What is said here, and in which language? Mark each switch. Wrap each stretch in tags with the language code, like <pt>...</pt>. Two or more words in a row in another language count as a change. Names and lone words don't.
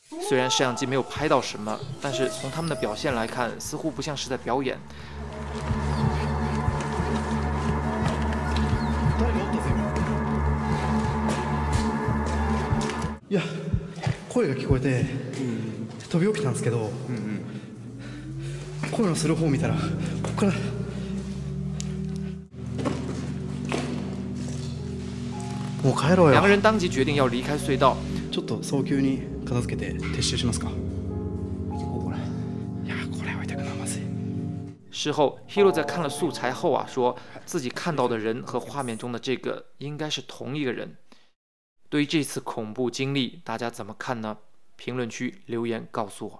<zh>虽然摄像机没有拍到什么，但是从他们的表现来看，似乎不像是在表演。</zh> <ja>いや、声が聞こえて、飛び起きたんですけど、声のする方を見たら、ここから。もう帰ろうよ。</ja> <zh>两个人当即决定要离开隧道。</zh> <ja>ちょっと早急に片付けて撤収しますか。いや、これ置いてくのはまずい。</ja> <zh>事后 ，Hiro 在看了素材后啊，说自己看到的人和画面中的这个应该是同一个人。对于这次恐怖经历，大家怎么看呢？评论区留言告诉我。</zh>